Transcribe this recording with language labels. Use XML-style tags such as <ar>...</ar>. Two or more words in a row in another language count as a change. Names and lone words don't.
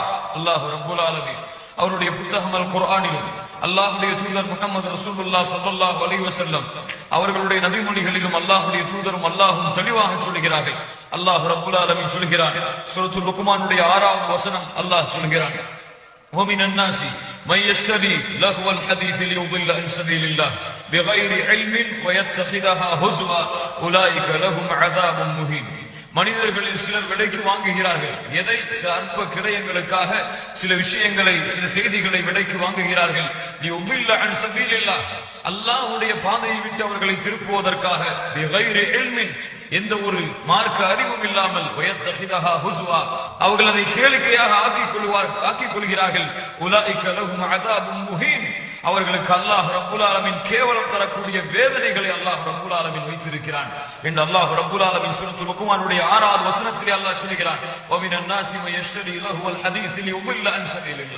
<ar>الله رب العالمين</ar> <ta>அவருடைய புத்தகம் அல் குர்ஆனிலும், அல்லாஹுடைய தூதர் முஹம்மது ரசூலுல்லாஹ்</ta> <ar>صلى الله عليه وسلم</ar> <ta>அவர்களுடைய நபிமொழிகளிலும் அல்லாஹுடைய தூதரும் அல்லாஹும் தெளிவாக சொல்கிறார்கள்.</ta> <ar>الله رب العالمين</ar> <ta>சொல்கிறான், சூரத்துல் லுக்மானுடைய 6வது வசனம், அல்லாஹ் சொல்கிறான்,</ta> <ar>وَمِنَ النَّاسِ مَن يَشْتَرِي لَهْوَ الْحَدِيثِ لِيُضِلَّ عَن سَبِيلِ اللَّهِ بِغَيْرِ عِلْمٍ وَيَتَّخِذَهَا هُزُوًا أُولَٰئِكَ لَهُمْ عَذَابٌ مُهِينٌ.</ar> <ta>மனிதர்களில் சிலர் விலைக்கு வாங்குகிறார்கள். எதை? சில அற்ப கிரயங்களுக்காக சில விஷயங்களை, சில செய்திகளை விலைக்கு வாங்குகிறார்கள்.</ta> <ar>لِيُضِلَّ عَن سَبِيلِ اللَّهِ</ar> <ta>அல்லாஹ்வுடைய பாதையை விட்டு அவர்களை திருப்புவதற்காக,</ta> <ar>بِغَيْرِ عِلْمٍ</ar> <ta>எந்த ஒரு மார்க்க அறிவும் இல்லாமல், அவர்கள் அதை கேளிக்கையாக ஆக்கிக் கொள்கிறார்கள்.</ta> <ar>أولئك لهم عذاب مهين</ar> <ta>அவர்களுக்கு</ta> <ar>الله رب العالمين</ar> <ta>கேவலம் தரக்கூடிய வேதனைகளை</ta> <ar>الله رب العالمين</ar> <ta>வைத்திருக்கிறான் என்று</ta> <ar>الله رب العالمين</ar> <ta>சூரத்துல் லுக்மானுடைய 6வது வசனத்திலே அல்லாஹ் சொல்கிறான்,</ta> <ar>ومن الناس من يشتري لهو الحديث ليضل عن سبيل الله.</ar>